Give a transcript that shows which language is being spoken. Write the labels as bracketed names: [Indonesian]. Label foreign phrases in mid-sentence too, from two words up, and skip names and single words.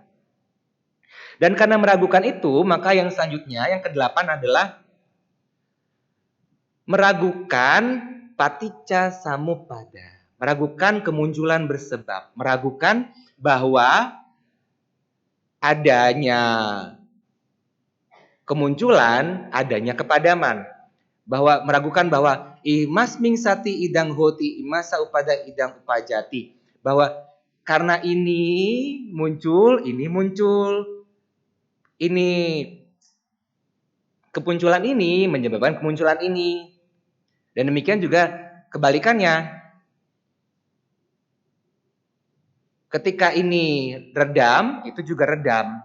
[Indonesian] Dan karena meragukan itu, maka yang selanjutnya, yang ke-8 adalah meragukan [Pali] paticca samuppada. [Indonesian] Meragukan kemunculan bersebab. Meragukan bahwa adanya kemunculan, adanya kepadaman. Bahwa meragukan bahwa [Pali] imas mingsati idang hoti imasa upada idang upajati. [Indonesian] Bahwa karena ini muncul, ini kemunculan ini menyebabkan kemunculan ini. Dan demikian juga kebalikannya. Ketika ini redam, itu juga redam.